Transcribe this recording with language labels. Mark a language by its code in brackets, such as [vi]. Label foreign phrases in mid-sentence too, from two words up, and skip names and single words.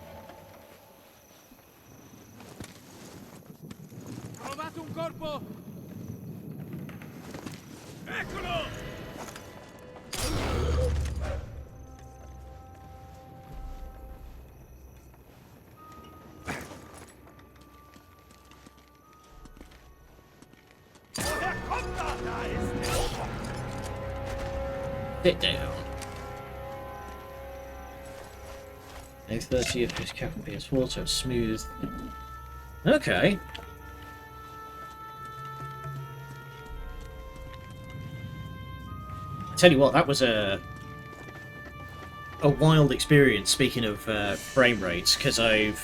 [it] Trovato un corpo! Eccolo! [de] Woher kommt er? Da ist er! [en] Sit down. No 30 of his cap and PS4, so it's smooth. Okay. I tell you what, that was a wild experience, speaking of frame rates, because I've